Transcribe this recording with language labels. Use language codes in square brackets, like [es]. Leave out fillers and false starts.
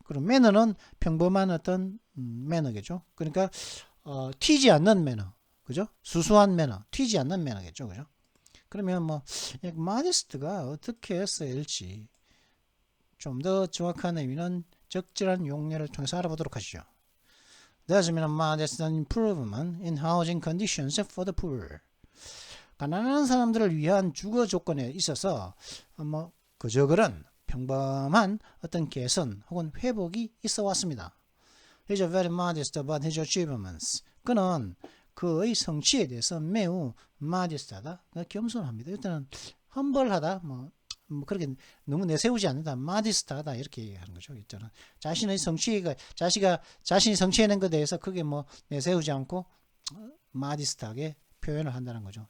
[ko] 그럼 매너는 평범한 어떤 매너겠죠. 그러니까 튀지 않는 매너. 그죠? 수수한 매너, 튀지 않는 매너겠죠. 그죠? 그러면 뭐 modest가 어떻게 쓰일지 좀 더 정확한 의미는 적절한 용례를 통해서 알아보도록 하시죠. [en] There's been a modest improvement in housing conditions for the poor. [ko] 가난한 사람들을 위한 주거 조건에 있어서 뭐 그저 그런 평범한 어떤 개선 혹은 회복이 있어 왔습니다. [en] He's very modest about his achievements. [ko] 그는 그의 성취에 대해서 매우 modest하다, 겸손합니다. 일단은 험벌하다, 뭐 그렇게 너무 내세우지 않는다, modest하다 이렇게 얘기하는 거죠. 일단은 자신의 성취가 자신이 성취해낸 것에 대해서 크게 뭐 내세우지 않고 modest하게 표현을 한다는 거죠.